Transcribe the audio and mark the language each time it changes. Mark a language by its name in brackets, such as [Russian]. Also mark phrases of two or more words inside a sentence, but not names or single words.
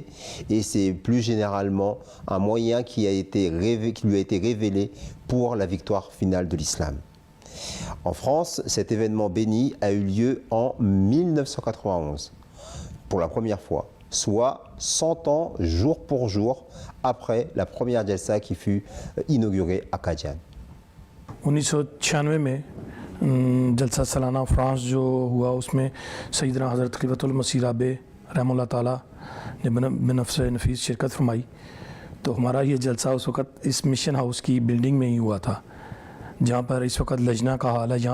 [French] Et c'est plus généralement un moyen qui lui a été révélé pour la victoire finale de l'islam. En France, cet événement béni a eu lieu en 1991, pour la première fois, soit 100 ans jour pour jour après la première Jalsa qui fut inaugurée à Qadian. [Urdu] 1996 میں جلسہ سالانہ فرانس جو ہوا، اس میں سیدنا حضرت خلیفۃ المسیح رابع رحمہ اللہ تعالیٰ نے بنفس نفیس شرکت فرمائی. تو ہمارا یہ جلسہ اس وقت اس [English] mission house [Urdu] کی بلڈنگ میں ہی ہوا تھا، جہاں پر اس وقت لجنہ کا حال ہے.